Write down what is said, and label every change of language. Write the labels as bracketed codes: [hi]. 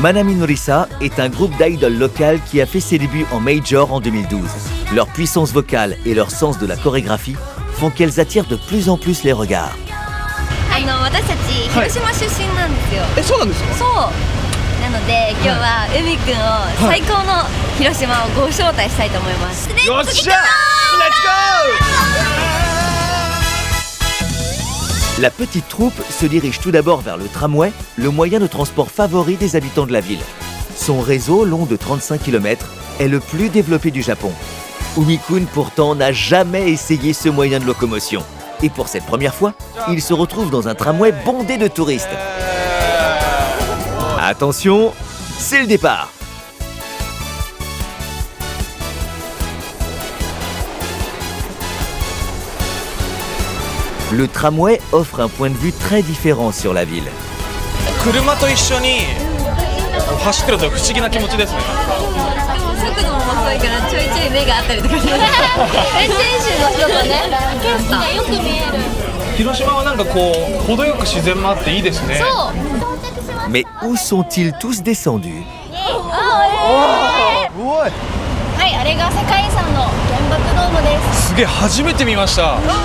[fr] Manami Norisa est un groupe d'idoles local qui a fait ses débuts en major en 2012. Leur puissance vocale et leur sens de la chorégraphie font qu'elles attirent de plus en plus les regards. [ja] 私たち広島出身なんですよ。そうなんですか。そう。なので今日は海くんを最高の広島をご招待したいと思います。よっしゃー、レッツゴー。 [fr] La petite troupe se dirige tout d'abord vers le tramway, le moyen de transport favori des habitants de la ville. Son réseau, long de 35 km, est le plus développé du Japon. Umi-kun, pourtant, n'a jamais essayé ce moyen de locomotion. Et pour cette première fois, il se retrouve dans un tramway bondé de touristes. Attention, c'est le départ. Le tramway offre un point de vue très différent sur la ville. [ja] 車と一緒に走ってると不思議な気持ちですね。速度も遅いからちょいちょい目があったりとかします。運転手の人とね、よく見える。広島はなんかこう程よく自然もあっていいですね。そう。 [fr] Mais où sont-ils tous descendus? [ja] はい、あれが世界遺産の原爆ドームです。すげえ、初めて見ました。